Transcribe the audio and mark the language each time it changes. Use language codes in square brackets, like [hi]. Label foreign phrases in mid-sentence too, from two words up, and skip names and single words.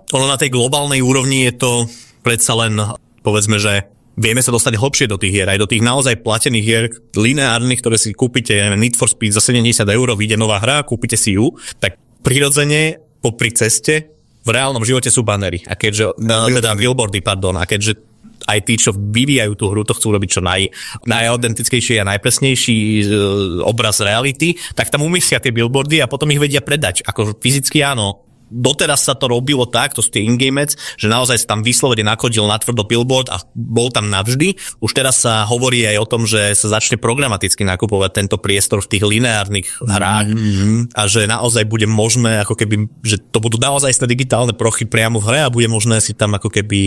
[sk] Ono na tej globálnej úrovni je to predsa len, povedzme, že vieme sa dostať hlbšie do tých hier, aj do tých naozaj platených hier, lineárnych, ktoré si kúpite, Need for Speed za 70 €, vyjde nová hra, kúpite si ju, tak prirodzene popri ceste v reálnom živote sú banery. A keďže, teda billboardy, pardon, a keďže aj tí, čo vyvíjajú tú hru, to chcú robiť čo najautentickejší a najpresnejší obraz reality, tak tam umyslia tie billboardy a potom ich vedia predať. Ako fyzicky áno. Doteraz sa to robilo tak, to sú tie [en] in-game ads, [sk] že naozaj sa tam vyslovene nakodil natvrdo billboard a bol tam navždy. Už teraz sa hovorí aj o tom, že sa začne programaticky nakupovať tento priestor v tých lineárnych hrách a že naozaj bude možné, ako keby, že to budú naozaj digitálne prochy priamo v hre a bude možné si tam ako keby...